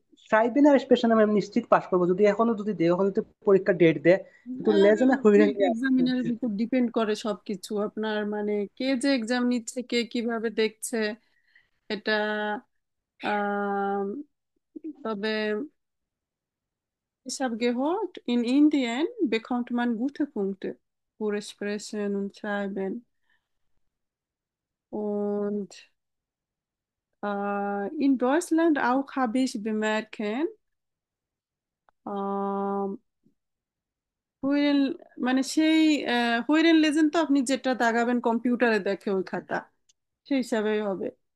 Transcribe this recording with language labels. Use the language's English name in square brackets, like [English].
[Bangla] সাইবেন আর special আমি নিশ্চিত pass করবো, যদি এখনো যদি দেয়, এখনো যদি পরীক্ষা ডেট দেয়, কিন্তু লেজেন্ড হইলে এক্সামিনারের উপর ডিপেন্ড করে সবকিছু, আপনার মানে কে যে এক্সাম নিচ্ছে কে কিভাবে দেখছে এটা। আম, তবে [German] ich habe gehört, in Indien bekommt man gute Punkte für Sprechen und Schreiben. Und in Deutschland auch habe ich bemerkt, [Bangla] ähm, হুইরেন মানে সেই হুইরেন লেজেন্ড তো আপনি যেটা দাগাবেন কম্পিউটারে দেখে ওই খাতা, সেই হিসাবেই হবে।